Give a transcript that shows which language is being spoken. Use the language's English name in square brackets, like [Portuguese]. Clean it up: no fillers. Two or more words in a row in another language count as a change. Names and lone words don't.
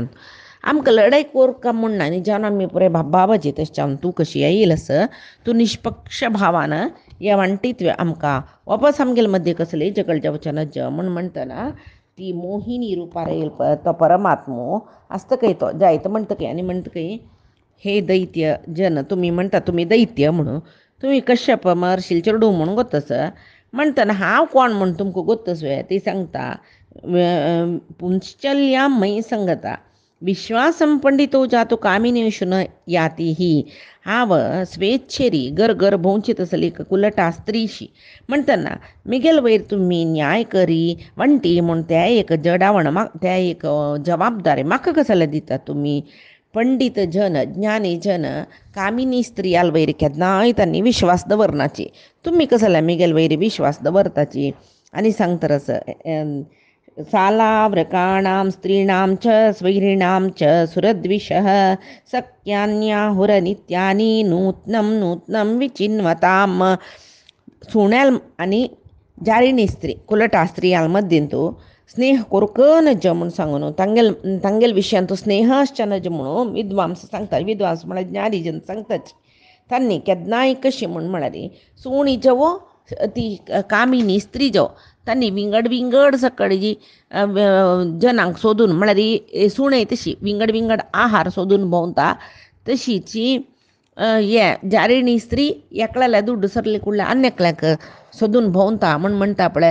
[Konkani] आमकां लढाई कोरका म्हूण ना न्ही जावन आमी पुरे बाबाची तशें तूं कशी येयलस तूं निश्पक्ष भावान हे वांटीतवे आमकां वापस आमगेले मध्य कसली जगळ जावचें नज म्हूण म्हणटना ती मोहिनी रुपार येयल तो परमात्मो आसतकय तो जायत म्हणटकय आनी म्हणटकय हे दैत्य जन तुमी म्हणटा तुमी दैत्य म्हणून तुमी कश्यप महर्शील चेडूं म्हणून गोतस म्हणटना हांव कोण म्हूण तुमकां गोतस ती सांगता [Sanskrit] पुंश्चल्यां मयि संगता विश्वासं पंडितो जातो कामिनेषु न याती [Konkani] ही हांव स्वेच्छेरी घर भोंवचीत आसली कुलटा स्त्रीशी म्हणटना मिगेल वयर तुमी न्याय करी वंटी म्हूण त्या एक जडावण त्या एक जबाबदारी म्हाका कसले दिता तुमी पंडित जन ज्ञानी जन कामिनी स्त्री वयर केन्नाय तांणी विश्वास दवरनाची तुमी कसले मिगेल वयर विश्वास दवरताची आनी सांगतरस [Sanskrit] सालाव्रकाणां स्त्रीणां च स्वैरिणां च सुरद्विषः सख्यान्याहुरनित्यानि नूत्नं नूत्नं विचिन्वताम् [Konkani] सुण्याल आनी जारिणी स्त्री कुलटा स्त्रियाल मद्यंतू स्नेह कोरकनज म्हणून सांगून तांगेल विशयांतू स्नेहश्चनज म्हणून विद्वांस सांगतात. विद्वांस म्हळ्यार ज्ञानी जन सांगतात. तांणी केदनाय कशी म्हळ्यार सुणी जवो ती कामिनी स्त्री जो तांणी विंगड विंगड सकळी जनांक सोदून म्हळ्यार सुणें तशी विंगड विंगड आहार सोदून भोंवता तशीची हे जारिणी स्त्री एकल्याल्या दुड्ड सरले कुडल्या अन्यकल्याक सोदून भोंवता म्हण म्हणटा पळय.